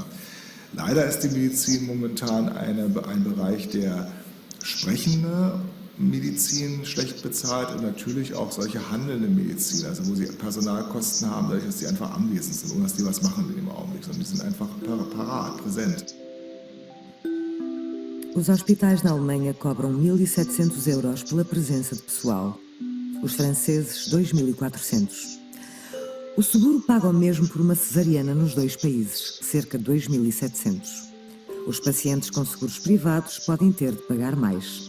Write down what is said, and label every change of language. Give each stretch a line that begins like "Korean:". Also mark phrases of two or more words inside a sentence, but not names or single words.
German: Leider ist die Medizin momentan ein Bereich, der sprechende Medizin schlecht bezahlt und natürlich auch solche handelnde Medizin, also wo sie Personalkosten haben, dadurch, dass sie einfach anwesend sind, ohne dass die was machen in dem Augenblick, sondern die sind einfach parat, präsent.
Portuguese: Os hospitais na Alemanha cobram 1.700 euros pela presença de pessoal. Os franceses, 2.400. O seguro paga o mesmo por uma cesariana nos dois países, cerca de 2.700. Os pacientes com seguros privados podem ter de pagar mais.